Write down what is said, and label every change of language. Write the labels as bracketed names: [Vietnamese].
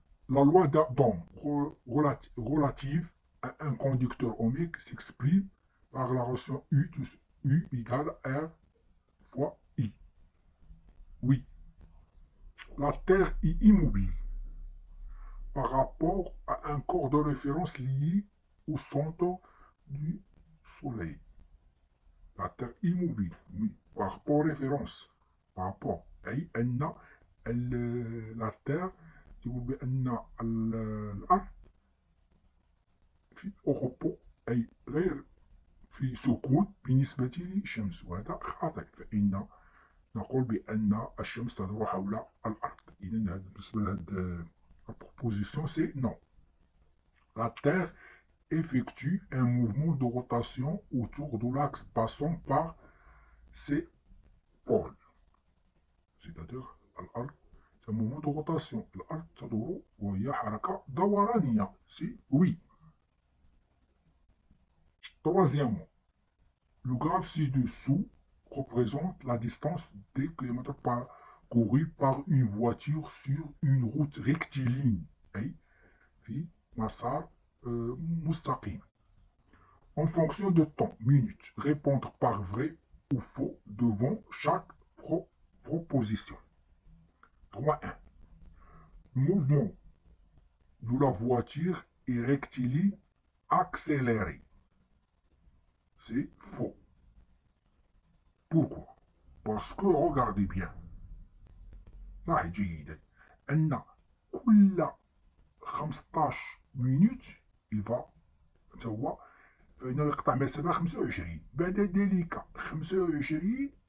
[French] La loi d'Ohm relative à un conducteur ohmique s'exprime par la relation U égale R fois I. Oui, la Terre est immobile par rapport à un corps de référence lié au centre du Soleil. La Terre immobile, oui, par rapport [Arabic] aux références, par rapport أي أن la Terre يقول بأن الأرض في repos أي غير في سكون بالنسبة للشمس, وهذا خاطئ, فإن نقول بأن الشمس تدور حول الأرض. إذا بالنسبة لهذه [French] proposition, c'est non. La Terre effectue un mouvement de rotation autour de l'axe passant par ses pôles. C'est-à-dire, c'est un mouvement de rotation. [Arabic] الأرض تدور وهي حركة دورانية. [French] C'est oui. Troisièmement, le graphe ci-dessous représente la distance des kilomètres parcourus par une voiture sur une route rectiligne. [Arabic] في مسار مستقيم. [French] En fonction de temps, minutes, répondre par vrai ou faux devant chaque proposition. 3.1. Le mouvement de la voiture est rectiligne accéléré. C'est faux. Pourquoi? Parce que, regardez bien, [Arabic] لاحظ جيدا أن كل [French] 15 minutes il va [Arabic] هو فإنه يقطع مسافة 25. بعد ذلك 25